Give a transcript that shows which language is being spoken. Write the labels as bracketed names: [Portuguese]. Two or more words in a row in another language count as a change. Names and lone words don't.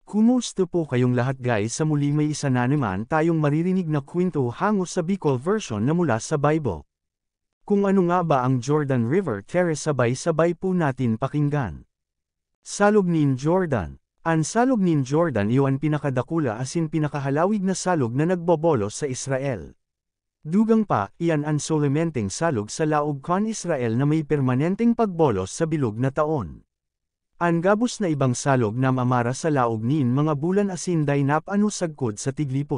[Filipino] Kumusta po kayong lahat guys, sa muli may isa na naman tayong maririnig na kwento hango sa Bicol version na mula sa Bible. Kung ano nga ba ang Jordan River Terrace, sabay-sabay po natin pakinggan. [Bikol] Salog nin Jordan. Ang salog nin Jordan iyon pinakadakula asin pinakahalawig na salog na nagbobolos sa Israel. Dugang pa, iyan ang solementeng salog sa laog kon Israel na may permanenteng pagbolos sa bilog na taon. Ang gabos na ibang salog na mamara sa laog nin mga bulan asin day napano sagkod sa tiglipot.